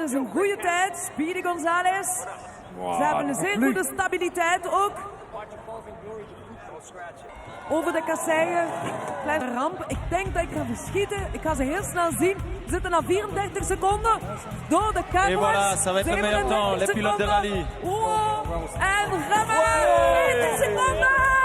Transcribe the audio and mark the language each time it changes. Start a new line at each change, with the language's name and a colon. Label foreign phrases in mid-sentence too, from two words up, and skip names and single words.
Dutch: Dat is een goede tijd. Speedy Gonzalez. Ze hebben een zeer goede stabiliteit ook. Over de kasseien. Kleine ramp. Ik denk dat ik ga verschieten. Ik ga ze heel snel zien. We zitten na 34 seconden. Door de carwash.
French: Et voilà, ça va être le meilleur temps. Les pilotes de rallye.
Dutch: Wow. En remmen. 20 seconden.